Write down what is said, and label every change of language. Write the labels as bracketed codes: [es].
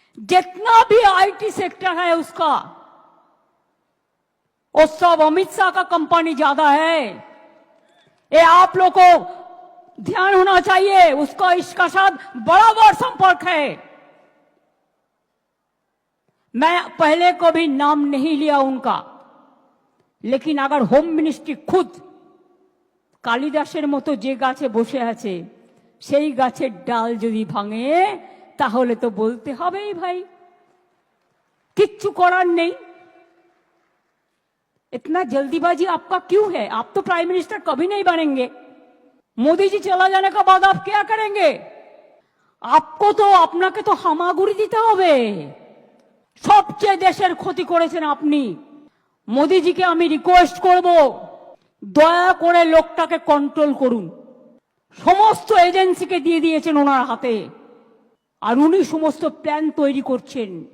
[hi] जितना भी IT sector है उसका, वो सब अमित शाह का कंपनी ज्यादा है। ये आप लोग को ध्यान होना चाहिए, उसका इसका साथ बराबर संपर्क है। मैं पहले कभी नाम नहीं लिया उनका, लेकिन अगर होम मिनिस्ट्री खुद [bn] কালিদাসের মতো যে গাছে বসে আছে সেই গাছের ডাল যদি ভাঙে তাহলে তো বলতে হবেই ভাই, কিচ্ছু করার নেই। [hi] इतना जल्दीबाजी आपका क्यों है? आप तो प्राइम मिनिस्टर कभी नहीं बनेंगे। मोदी जी चला जाने के बाद आप क्या करेंगे? आपको तो [bn] আপনাকে তো হামাগুড়ি দিতে হবে। সবচেয়ে দেশের ক্ষতি করেছেন আপনি। মোদিজিকে আমি রিকোয়েস্ট করব, দয়া করে লোকটাকে কন্ট্রোল করুন। সমস্ত এজেন্সিকে দিয়ে দিয়েছেন ওনার হাতে, আর উনি সমস্ত প্ল্যান তৈরি করছেন।